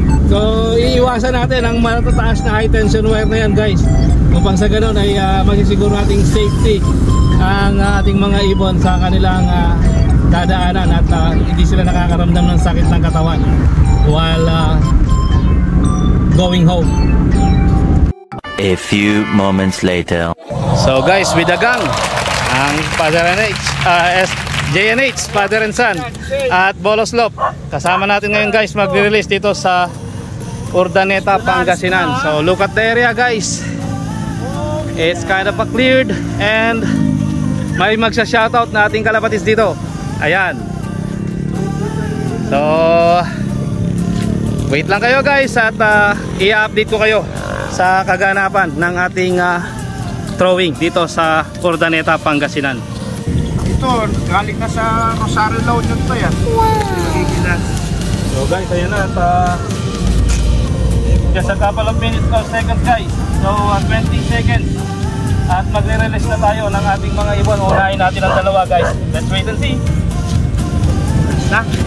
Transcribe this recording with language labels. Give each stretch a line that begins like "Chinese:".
Filipino: So iiwasan natin ang matataas na high tension wire na yan guys. Upang sa ganun ay magsisiguro nating safety ang ating mga ibon sa kanilang dadaanan at hindi sila nakakaramdam ng sakit ng katawan
English: while going home. A few moments later. So guys, with the gang, ang Father NH, JNH, Father and Son at Boloslop.
Filipino: Kasama natin ngayon guys magre-release dito sa Urdaneta, Pangasinan.
English: So look at the area guys. It's kind of cleared and
Filipino: may magsa-shoutout na ating kalapatis dito. Ayan. So wait lang kayo guys at i-update ko kayo sa kaganapan ng ating throwing dito sa Urdaneta, Pangasinan. Ito, galing na sa Rosario La Union to yan. So guys, ayan na.
English: Just a couple of minutes or seconds guys. So 20 seconds.
Filipino: At magre-release na tayo ng ating mga ibon. Unahin natin ang dalawa guys.
English: Let's wait and see. Na?